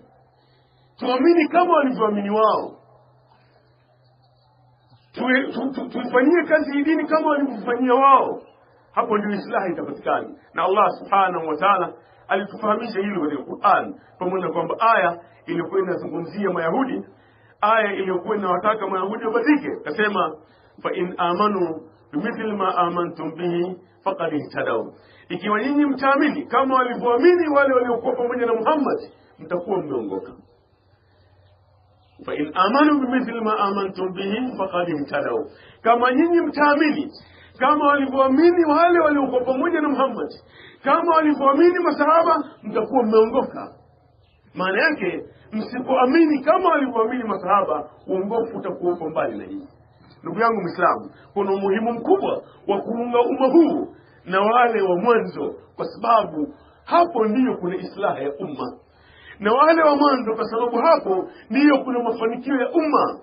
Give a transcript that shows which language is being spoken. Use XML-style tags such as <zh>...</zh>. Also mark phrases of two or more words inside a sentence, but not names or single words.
<sw>Tuamini kama walivyoamini wao, tuifanyie kazi hii dini kama walivyofanyia wao. Hapo ndio islahi itapatikana. Na Allah</sw> <ar>سبحانه وتعالى</ar> <sw>alitufahamisha hilo katika Qur'an, pamoja na kwamba aya iliyokuwa inazungumzia Mayahudi, aya iliyokuwa inawataka Mayahudi wabadilike, akasema</sw> <ar>فإن آمنوا بمثل ما آمنتم به فقد اهتدوا,</ar> <sw>ikiwa nyinyi mtaamini kama walivyoamini wale waliokuwa pamoja na Muhammad mtakuwa mmeongoka.</sw> <ar>فإن آمنوا بمثل ما آمنتم به فقد اهتدوا,</ar> <sw>kama nyinyi mtaamini kama walivyoamini wale waliokuwa pamoja na Muhammad, kama walivyoamini masahaba mtakuwa mmeongoka. Maana yake msipoamini kama walivyoamini masahaba, uongofu utakuwa uko mbali na hii. Ndugu yangu Muislamu, kuna umuhimu mkubwa wa kuunga umma huu na wale wa mwanzo, kwa sababu hapo ndiyo kuna islaha ya umma, na wale wa mwanzo kwa sababu hapo ndiyo kuna mafanikio ya umma.</sw>